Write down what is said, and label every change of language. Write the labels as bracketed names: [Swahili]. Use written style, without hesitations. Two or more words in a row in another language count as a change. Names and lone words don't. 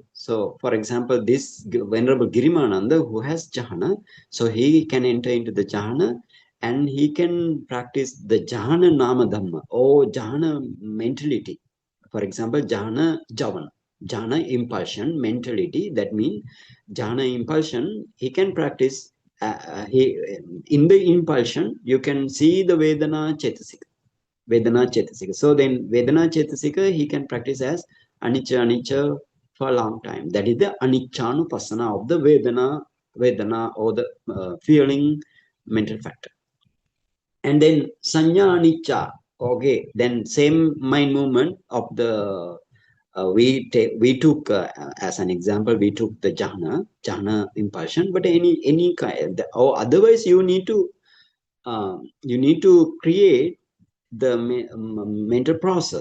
[English] So, for example, this Venerable Girimananda who has Jhana, so he can enter into the Jhana and he can practice the [Pali] Jhana Nama Dhamma [English] or Jhana mentality. For example, [Pali] Jhana Javan, [English] Jhana impulsion mentality. That means Jhana impulsion, he can practice he in the impulsion you can see the [Pali] vedana chetasika. [English] So then [Pali] vedana chetasika [English] he can practice as anicca for a long time. That is the aniccanupassana of the vedana or the feeling mental factor. And then [Pali] sanya anicca, [English] okay, then same mind movement of the we took as an example, we took the jhana impulsion, but any kind, or otherwise you need to create the mental process.